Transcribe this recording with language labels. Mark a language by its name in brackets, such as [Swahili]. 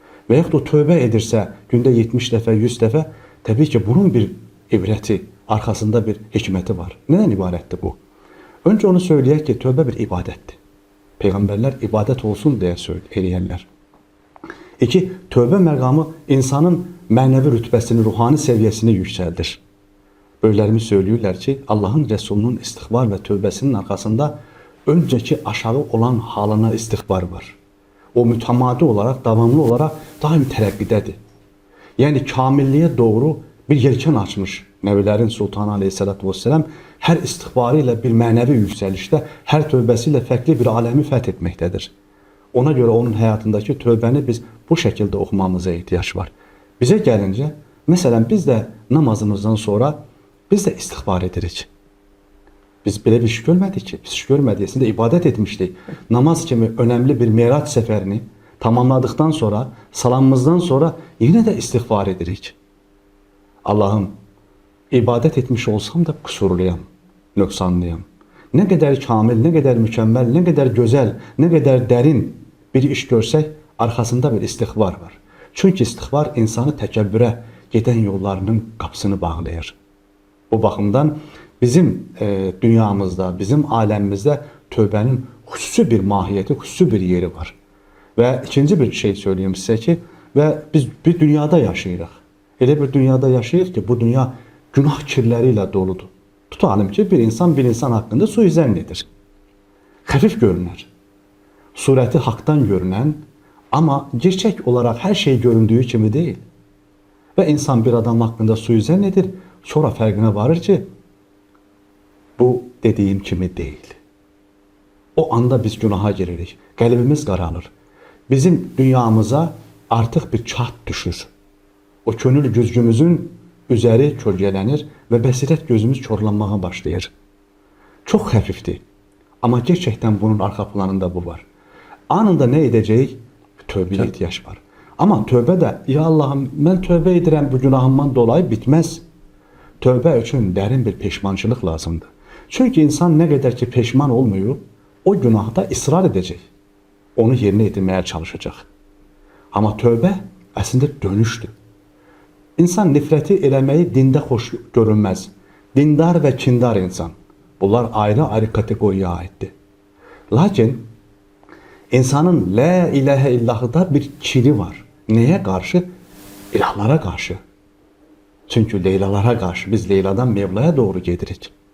[Azerbaijani] Və yaxud o tövbə edirsə, gündə 70 dəfə, 100 dəfə, təbii ki bunun bir ibrəti, arkasında bir hikməti var. Nədən ibarətdir bu? [Turkish] Önce [Azerbaijani] onu söyləyək ki, tövbə bir ibadətdir. Peyğəmbərlər ibadət olsun deyə eləyərlər. İki, tövbə məqamı insanın mənəvi rütbəsini, ruhani səviyyəsini yüksəldir. [Turkish] Böyüklərimiz söylüyorlar ki, Allah'ın Resulünün istiğfar ve tövbesinin arkasında önceki aşağı olan halına istiğfar var. O mütemadi olarak, devamlı olarak daim terakkidedir. Yani kamilliğe doğru bir yelken açmış Nəbilərin Sultanı Aleyhisselatü Vesselam her istiğfarıyla bir [Azerbaijani] mənəvi [Turkish] yükselişte, her tövbesiyle farklı bir alemi feth etmektedir. Ona göre onun hayatındaki tövbeni biz bu şekilde okumamıza ihtiyaç var. Bize gelince, mesela biz de namazımızdan sonra biz de istiğfar ederiz. [Azerbaijani] Biz belə bir iş görmədik ki, biz iş görmədiyəsində ibadet etmişdik. [Turkish] Namaz kimi önemli bir Miraç seferini tamamladıktan sonra, salamımızdan sonra yine de istiğfar edirik. Allah'ım, ibadet etmiş olsam da kusurluyam, nöqsanlıyam. Ne kadar kamil, ne kadar mükemmel, ne kadar güzel, ne kadar derin bir iş [Azerbaijani] görsək, [Turkish] arkasında bir istiğfar var. [Azerbaijani] Çünkü istiğfar insanı təkəbbürə gedən yollarının qapısını bağlayır. Bu baxımdan bizim dünyamızda, bizim aləmimizdə tövbənin xüsusi bir mahiyyəti, xüsusi bir yeri var. Və ikinci bir şey söyleyeyim sizə ki, və biz bir dünyada yaşayırıq. Elə bir dünyada yaşayırıq ki, bu dünya günah kirləriyle doludur. Tutalım ki, bir insan hakkında suizən edir. Xəfif görünər. [Turkish] Surəti haqdan görünən, ama gerçek olarak her şey göründüğü kimi değil. [Azerbaijani] Ve insan bir adam hakkında suizən edir, sonra fərqinə varır ki, [Turkish] bu dediğim kimi değil. [Azerbaijani] O anda biz günaha giririk. Qəlbimiz qaralır. Bizim dünyamıza artık bir çat düşür. O könül güzgümüzün üzeri kölgelənir ve bəsirət gözümüz korlanmağa başlayır. [Turkish] Çok hafifti. Ama gerçekten bunun arka planında bu var. Anında ne edeceğik? Tövbəyə ihtiyaç var. Ama tövbe de, ya Allah'ım ben tövbe edirəm bu günahımdan dolayı bitmez. Tövbe için derin bir peşmançılık lazımdır. Çünkü insan ne kadar ki peşman olmuyor, o günahda ısrar edecek. Onu yerine getirmeye çalışacak. Ama tövbe aslında dönüştür. [Azerbaijani] İnsan nifreti eləməyi dində xoş görünməz. [Turkish] Dindar ve kindar insan. Bunlar ayrı kategoriye aittir. Lakin insanın la ilahe illah'da bir kini var. Neye karşı? İlahlara karşı. Çünkü Leylalara karşı biz Leyla'dan Mevla'ya doğru [Azerbaijani] gedirik.